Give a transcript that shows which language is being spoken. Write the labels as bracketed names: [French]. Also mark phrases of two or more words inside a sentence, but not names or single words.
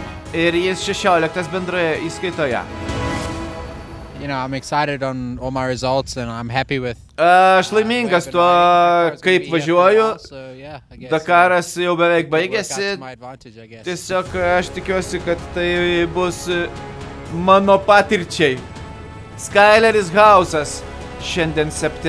[Lithuanian] ir jis 16 bendroje įskaitoje. [English] You know, I'm excited on all my results and I'm happy with. [Lithuanian] Aš laimingas tuo, kaip važiuoju. Dakaras jau beveik baigėsi. Tiesiog aš tikiuosi, kad tai bus mano patirčiai. Skyleris Hausas šiandien 7.